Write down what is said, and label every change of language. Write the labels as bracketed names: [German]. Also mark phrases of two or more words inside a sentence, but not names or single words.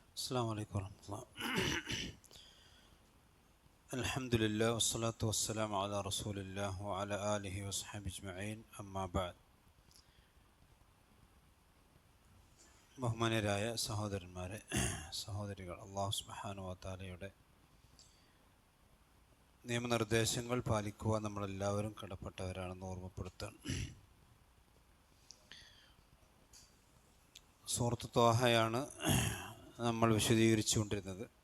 [Arabic] السلام عليكم ورحمة الله. الحمد لله والصلاة والسلام على رسول الله وعلى آله وصحبه أجمعين. أما بعد. [Malayalam] ബഹുമാന്യരായ സഹോദരന്മാരെ, സഹോദരികൾ, അല്ലാഹു [Arabic] سبحانه وتعالى [Malayalam] നിയമനിർദ്ദേശങ്ങൾ പാലിക്കുവാൻ നമ്മളെല്ലാവരും കടപ്പെട്ടവരാണെന്ന് ഓർമ്മപ്പെടുത്താൻ. സൂറത്ത് ത്വാഹയാണ് നമ്മൾ വിശദീകരിച്ചുകൊണ്ടിരുന്നത്.